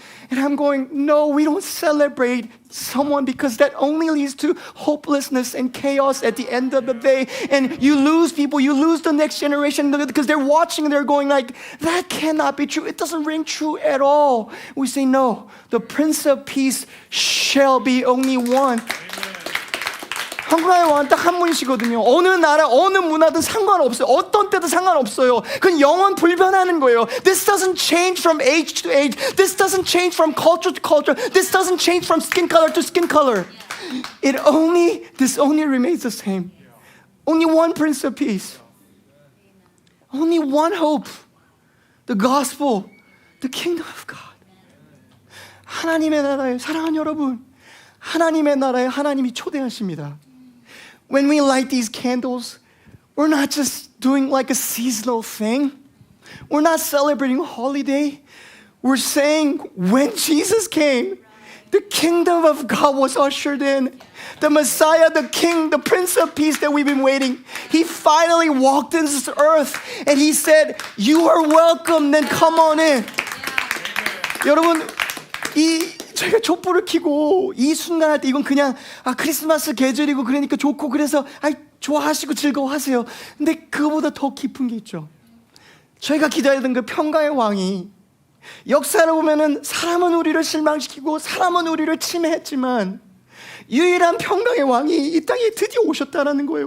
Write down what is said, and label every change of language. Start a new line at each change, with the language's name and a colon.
English: And I'm going, no, we don't celebrate someone because that only leads to hopelessness and chaos at the end of the day. And you lose people, you lose the next generation because they're watching and they're going like, that cannot be true. It doesn't ring true at all. We say, no, the Prince of Peace shall be only one.
Korean: 한국의 왕 딱 한 분이시거든요. 어느 나라, 어느 문화든 상관없어요. 어떤 때도 상관없어요. 그건 영원 불변하는 거예요.
English: This doesn't change from age to age. This doesn't change from culture to culture. This doesn't change from skin color to skin color. This only remains the same. Only one Prince of Peace. Only one hope. The gospel. The kingdom of God.
Korean: 하나님의 나라에, 사랑하는 여러분, 하나님의 나라에 하나님이 초대하십니다.
English: When we light these candles, we're not just doing like a seasonal thing. We're not celebrating a holiday. We're saying when Jesus came, the kingdom of God was ushered in. The Messiah, the King, the Prince of Peace that we've been waiting. He finally walked in this earth and He said, you are welcome, then come on in.
Korean: 여러분, 저희가 촛불을 켜고 이 순간 할 때 이건 그냥 크리스마스 계절이고 그러니까 좋고 그래서 좋아하시고 즐거워하세요. 근데 그거보다 더 깊은 게 있죠. 저희가 기다리던 그 평강의 왕이 역사를 보면은 사람은 우리를 실망시키고 사람은 우리를 침해했지만 유일한 평강의 왕이 이 땅에 드디어 오셨다라는 거예요.